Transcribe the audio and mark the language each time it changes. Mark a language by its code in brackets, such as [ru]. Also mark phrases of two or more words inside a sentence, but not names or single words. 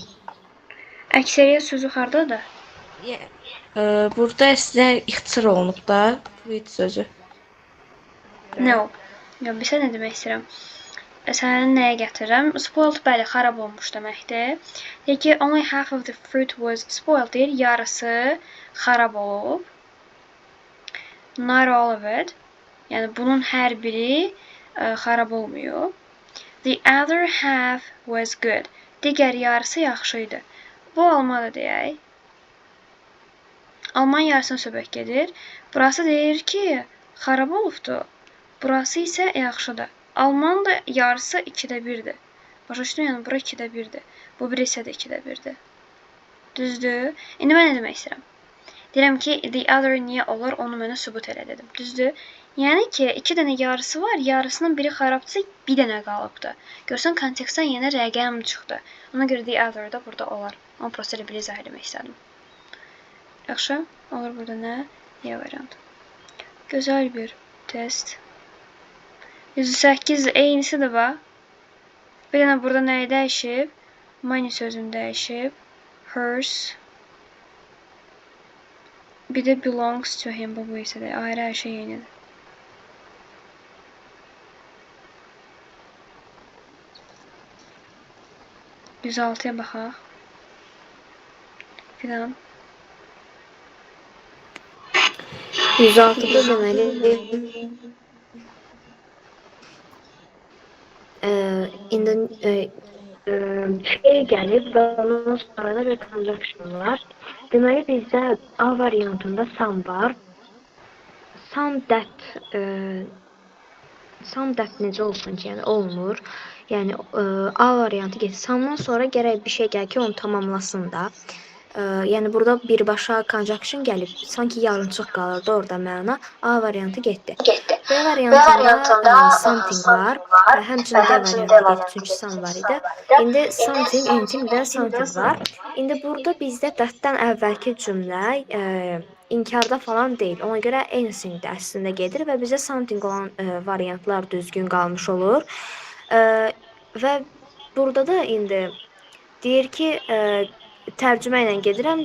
[az] Əksəriyyət sözü hardadır? Burada əslində ixtisar olunub da bu it sözü. No. Ya, bir sən nə demək istəyirəm? Səni nəyə gətirirəm? Spoiled, bəli, xarab olmuş deməkdir. Deyir ki, [en] only half of the fruit was spoiled [az] deyir, yarısı xarab olub. [en] Not all of it. [az] Yəni, bunun hər biri xarab olmuyor. [en] The other half was good. [az] Digər yarısı yaxşı idi. Bu Almanı deyək. Alman yarısına söhbət gedir. Burası deyir ki, xarab olubdu. Burası isə yaxşıdır. Alman da yarısı 2-də 1-dir. Başa düşdün? Yəni, bura 2-də 1-dir. Bu biri isə də 2-də 1-dir. Düzdür? İndi mən nə demək istəyirəm? Deyirəm ki, [en] the other [az] niyə olur, onu mənə sübut elə dedim. Düzdür? Yəni ki, 2 dənə yarısı var, yarısının biri xarabdırsa, bir dənə qalıbdır. Görsən, kontekstdən yenə rəqəm çıxdı. Ona görə [en] the other [az] da burada olar. Onu prosto elə bir izah eləmək istədim. Yaxşı? Olur burada nə? Y variantı. Gözəl bir test. 108 eynisidir bax. Bir dənə burada nəyi dəyişib? Money sözünü dəyişib. Hers. Bir də [en] belongs to him. [az] Bu isə də ayrı hər şey yenidir. %6'ya baxaq. Filan. 106-da deməli indi şey gəlib və ondan sonra da bir transaction var. Deməli bizdə A variantında some var. [en] Some that [az] necə olsun ki, yəni olmur. Yəni A variantı gedir. Some'dan sonra gərək bir şey gəl ki, onu tamamlasın da. Yəni burada birbaşa conjunction gəlib, sanki yarımçıq qalırdı orada məna. A variantı getdi. B variantında something var. Həmçinin D variantı getdi, çünki some var idi. İndi [en] something, anything [az] və something var. İndi burada bizdə that-dan əvvəlki cümlə inkarda falan deyil. Ona görə anything də əslində gedir və bizə something olan variantlar düzgün qalmış olur. Və burada da indi deyir ki, tərcümə ilə gedirəm.